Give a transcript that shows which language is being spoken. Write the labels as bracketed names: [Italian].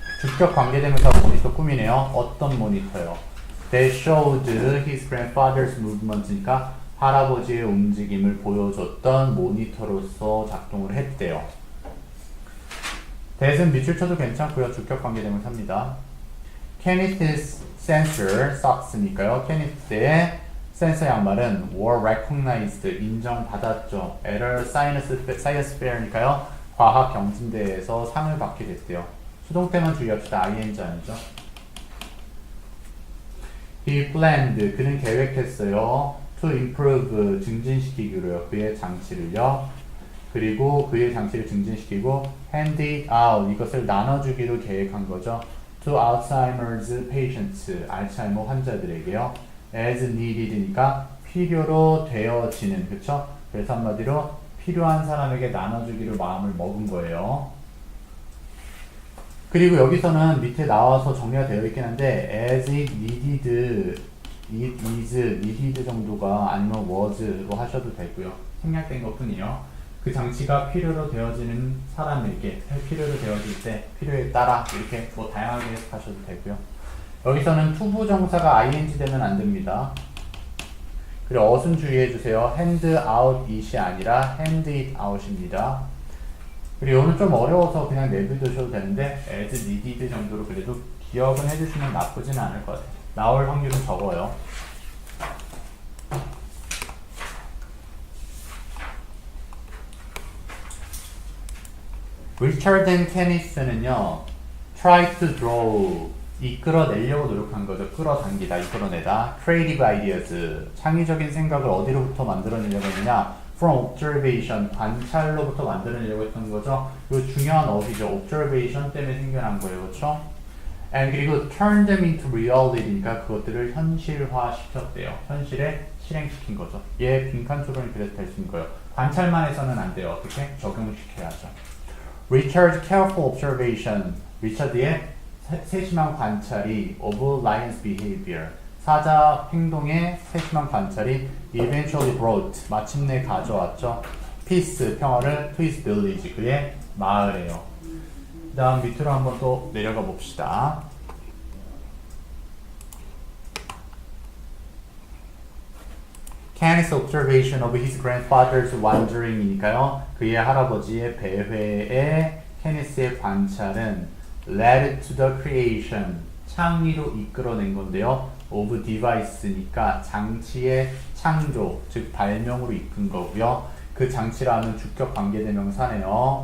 [Korean] 주격 관계대명사 모니터 꾸미네요. 어떤 모니터요? [English] They showed his grandfather's movement [Korean] 이니까 할아버지의 움직임을 보여줬던 모니터로서 작동을 했대요. that은 밑줄 쳐도 괜찮고요. 주격 관계대명사입니다. [English] Kenneth's sensor socks니까요. [Korean] Kenneth의 센서 양말은 were recognized 인정받았죠. [English] Error science fair니까요. [Korean] 과학 경진대회에서 상을 받게 됐대요. 수동 때만 주의합시다. ing 아니죠. [English] He planned [Korean] 그는 계획했어요. [English] To improve [Korean] 증진시키기로요. 그의 장치를요. 그리고 그의 장치를 증진시키고 [English] hand it out [Korean] 이것을 나눠주기로 계획한 거죠. [English] To Alzheimer's patients [Korean] 알츠하이머 환자들에게요. [English] as needed [Korean] 니까 필요로 되어지는 그쵸? 그래서 한마디로 필요한 사람에게 나눠주기로 마음을 먹은 거예요. 그리고 여기서는 밑에 나와서 정리가 되어 있긴 한데 [English] as it needed, it is needed [Korean] 정도가 아니면 was로 하셔도 되고요. 생략된 것 뿐이요. 그 장치가 필요로 되어지는 사람에게 필요로 되어질 때 필요에 따라 이렇게 뭐 다양하게 해석하셔도 되고요. 여기서는 투부정사가 ing 되면 안 됩니다. 그리고 어순 주의해 주세요. [English] hand out it [Korean] 이 아니라 [English] hand it out [Korean] 입니다. 그리고 오늘 좀 어려워서 그냥 내비두셔도 되는데 [English] as needed [Korean] 정도로 그래도 기억은 해주시면 나쁘지는 않을 것 같아요. 나올 확률은 적어요. 리처드 앤 케니스는요, [English] try to draw, [Korean] 이끌어내려고 노력한 거죠. 끌어당기다, 이끌어내다. [English] creative ideas, [Korean] 창의적인 생각을 어디로부터 만들어내려고 했느냐? [English] from observation, [Korean] 관찰로부터 만들어내려고 했던 거죠. 이거 중요한 어휘죠. observation 때문에 생겨난 거예요. 그렇죠? and 그리고 [English] turn them into reality [Korean] 니까 그것들을 현실화 시켰대요. 현실에 실행시킨 거죠. 얘 빈칸 토론이 그래서 될 수 있는 거예요. 관찰만 해서는 안 돼요. 어떻게? 적용을 시켜야죠. [English] Richard's careful observation, [Korean] 리처드의 세심한 관찰이 [English] of lion's behavior, [Korean] 사자 행동의 세심한 관찰이 [English] eventually brought, [Korean] 마침내 가져왔죠. peace, 평화를 [English] to his village, [Korean] 그의 마을에요. 그 다음 밑으로 한번 또 내려가 봅시다. [English] Kenneth's observation of his grandfather's wandering이니까요. [Korean] 그의 할아버지의 배회에 케니스의 관찰은 [English] led to the creation, [Korean] 창의로 이끌어낸 건데요. [English] of device [Korean] 니까 장치의 창조, 즉 발명으로 이끈 거고요. 그 장치라는 주격 관계대명사네요.